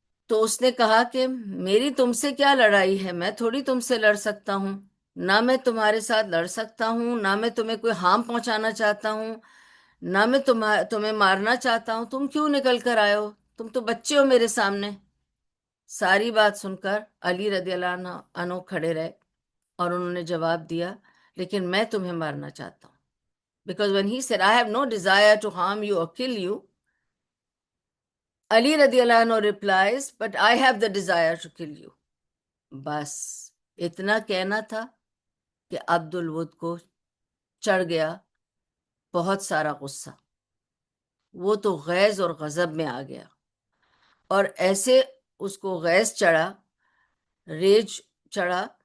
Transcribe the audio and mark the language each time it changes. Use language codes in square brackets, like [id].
[ur] تو اس نے کہا کہ میری تم سے کیا لڑائی ہے، میں تھوڑی تم سے لڑ سکتا ہوں، نہ میں تمہارے ساتھ لڑ سکتا ہوں، نہ میں تمہیں کوئی ہارم پہنچانا چاہتا ہوں، نہ میں تمہیں مارنا چاہتا ہوں. تم کیوں نکل کر آئے ہو؟ تم تو بچے ہو میرے سامنے. ساری بات سن کر علی رضی اللہ عنہ کھڑے رہے اور انہوں نے جواب دیا لیکن میں تمہیں مارنا چاہتا ہوں. [en] Because when he said, I have no desire to harm you or kill you, Ali رضی اللہ عنہ replies, but I have the desire to kill you. [ur] بس اتنا کہنا تھا کہ عبد الود کو چڑھ گیا بہت سارا غصہ. وہ تو غیظ اور غضب میں آ گیا اور ایسے اس کو غیظ چڑھا، ریج چڑھا.